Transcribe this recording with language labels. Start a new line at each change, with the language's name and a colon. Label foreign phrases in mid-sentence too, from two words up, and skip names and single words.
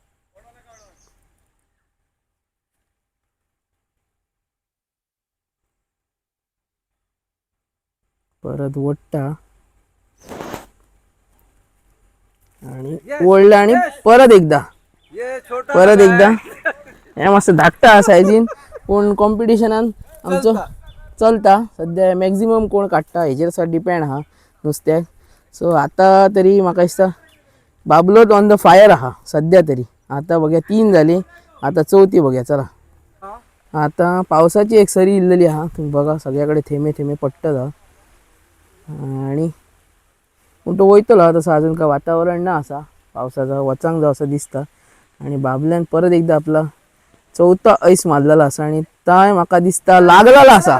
Konkani: परत ओढता आणि ओढला आणि परत एकदा
Hindi: ये छोटा
Konkani: परत एकदा हे मस्त धाकटा असायची. पण कॉम्पिटिशनान आमचं चलता सध्या मॅक्झिमम कोण काढता हेजेर डिपेंड हा नुसत्याक. सो आता तरी म्हाका दिसता बाबलोत
English: on the fire
Konkani: आहा सध्या तरी. आता बघूया 3 झाली, आता 4थी बघूया. चला आता पावसाची एक सरी इल्लेली आहा, तुम्ही बघा सगळ्याकडे थेंबे थेंबे पडटत हा. आणि पूण तो वयतलो तसं अजून काय वातावरण ना असा पावसाचा वचांक जाव असं दिसता. आणि बाबल्यान परत एकदा आपला 4था ऐस मारलेला असा आणि ताय म्हाका दिसता लागलेला असा.